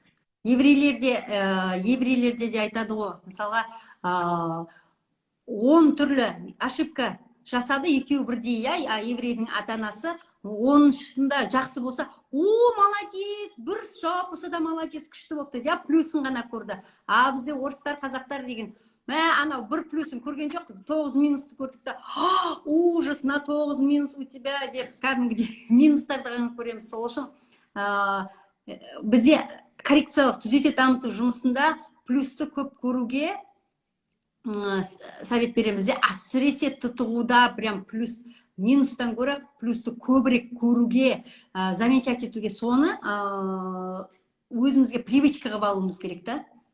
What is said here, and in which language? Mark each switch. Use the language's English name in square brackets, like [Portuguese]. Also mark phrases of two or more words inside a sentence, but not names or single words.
[Kazakh] Еврейлерде де айтады ғой, мысалға 10 түрлі ошибка жасады, екеуі бірдей, иә, еврейдің ата-анасы 10-шысында жақсы болса, молодец, бір жауап болса да молодец, күшті болыпты, иә, плюсын ғана көрді. Бізде орыстар, қазақтар деген, анау бір плюсын көрген жоқ, 9 минусты көрдік та, [Russian] ужас, на 9 минус у тебя [Kazakh] деп, кәдімгідей минустарды ғана көреміз. Сол үшін бізде коррекциялық түзете дамыту жұмысында плюсты көп көруге совет береміз. Әсіресе тұтығуда прям плюс, минустан көрі плюсты көбірек көруге, замечать етуге, соны өзімізге привычка қылып алуымыз керек та.